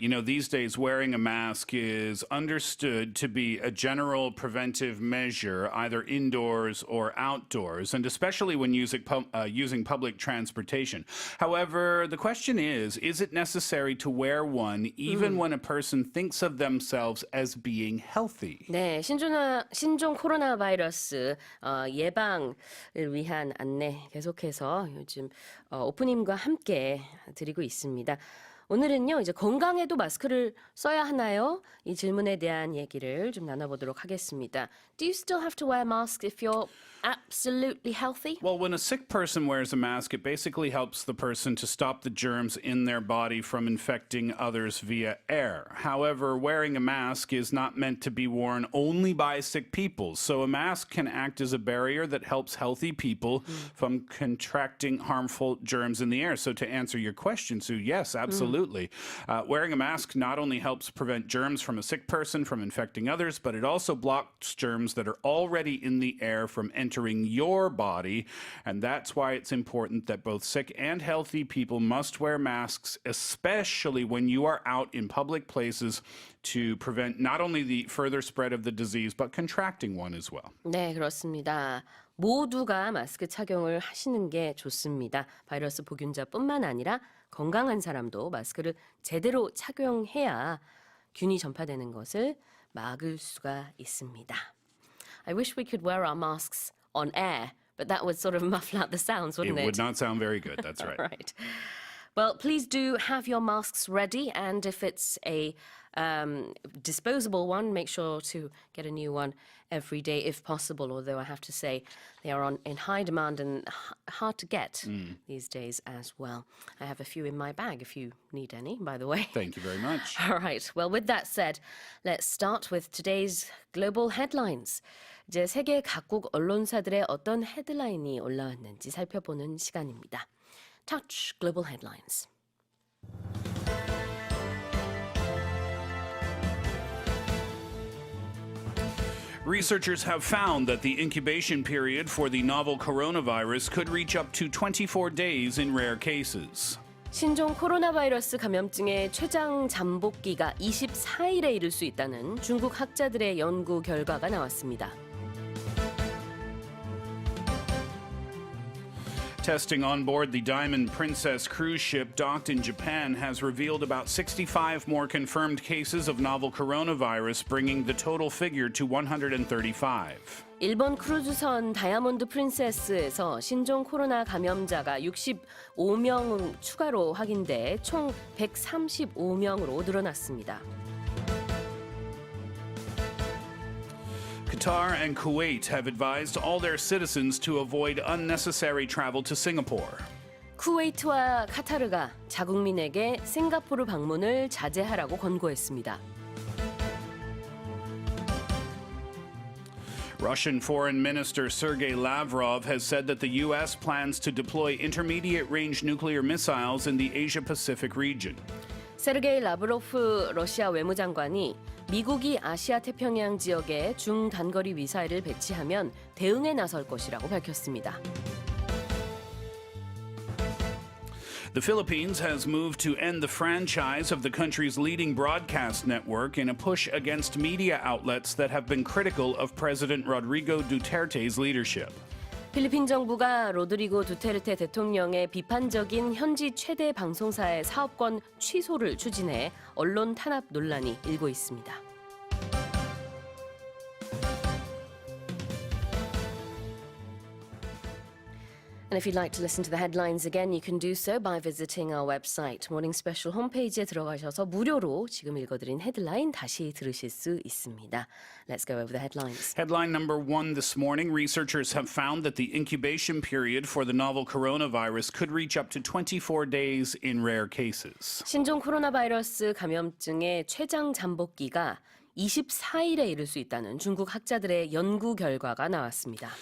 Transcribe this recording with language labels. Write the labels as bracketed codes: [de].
[en] You know, these days, wearing a mask is understood to be a general preventive measure, either indoors or outdoors, and especially when using public transportation. However, the question is it necessary to wear one even when a person thinks of themselves as being healthy? [ko] 네, 신종 코로나 바이러스 예방을 위한 안내 계속해서 요즘 오프닝과 함께 드리고 있습니다. 오늘은요, 이제 건강에도 마스크를 써야 하나요? 이 질문에 대한 얘기를 좀 나눠보도록 하겠습니다. [en] Do you still have to wear a mask if you're absolutely healthy? Well, when a sick person wears a mask, it basically helps the person to stop the germs in their body from infecting others via air. However, wearing a mask is not meant to be worn only by sick people. So a mask can act as a barrier that helps healthy people from contracting harmful germs in the air. So to answer your question, Sue, yes, absolutely. Wearing a mask not only helps prevent germs from a sick person from infecting others, but it also blocks germs that are already in the air from entering your body. And that's why it's important that both sick and healthy people must wear masks, especially when you are out in public places, to prevent not only the further spread of the disease, but contracting one as well. [ko] 네, 그렇습니다. 모두가 마스크 착용을 하시는 게 좋습니다. 바이러스 보균자뿐만 아니라 건강한 사람도 마스크를 제대로 착용해야 균이 전파되는 것을 막을 수가 있습니다. [en] I wish we could wear our masks on air, but that would sort of muffle out the sounds, wouldn't it? It would not sound very good, that's right. Right. Well, please do have your masks ready, and if it's a disposable one, make sure to get a new one every day if possible, although I have to say they are in high demand and hard to get these days as well. I have a few in my bag if you need any, by the way. Thank you very much. All right. Well, with that said, let's start with today's global headlines. [ko] 이제 세계 각국 언론사들의 어떤 헤드라인이 올라왔는지 살펴보는 시간입니다. [en] Touch Global Headlines. Researchers have found that the incubation period for the novel coronavirus could reach up to 24 days in rare cases. [ko] 신종 코로나 바이러스 감염증의 최장 잠복기가 24일에 이를 수 있다는 중국 학자들의 연구 결과가 나왔습니다. [en] Testing on board the Diamond Princess cruise ship docked in Japan has revealed about 65 more confirmed cases of novel coronavirus, bringing the total figure to 135. [ko] 일본 크루즈선 다이아몬드 프린세스에서 신종 코로나 감염자가 65명 추가로 확인돼 총 135명으로 늘어났습니다. [en] Qatar and Kuwait have advised all their citizens to avoid unnecessary travel to Singapore. [ko] 쿠웨이트와 카타르가 자국민에게 싱가포르 방문을 자제하라고 권고했습니다. [en] Russian Foreign Minister Sergei Lavrov has said that the U.S. plans to deploy intermediate-range nuclear missiles in the Asia-Pacific region. [ko] 세르게이 라브로프 러시아 외무장관이 미국이 아시아 태평양 지역에 중단거리 미사일을 배치하면 대응에 나설 것이라고 밝혔습니다. [en] The Philippines has moved to end the franchise of the country's leading broadcast network in a push against media outlets that have been critical of President Rodrigo Duterte's leadership. [ko] 필리핀 정부가 로드리고 두테르테 대통령의 비판적인 현지 최대 방송사의 사업권 취소를 추진해 언론 탄압 논란이 일고 있습니다. [en] And if you'd like to listen to the headlines again, you can do so by visiting our website. [ko] 모닝 스페셜 홈페이지에 들어가셔서 무료로 지금 읽어드린 헤드라인 다시 들으실 수 있습니다. [en] Let's go over the headlines. Headline number one this morning, researchers have found that the incubation period for the novel coronavirus could reach up to 24 days in rare cases. [ko] 신종 코로나 바이러스 감염증의 최장 잠복기가 24일에 이를 수 있다는 중국 학자들의 연구 결과가 나왔습니다.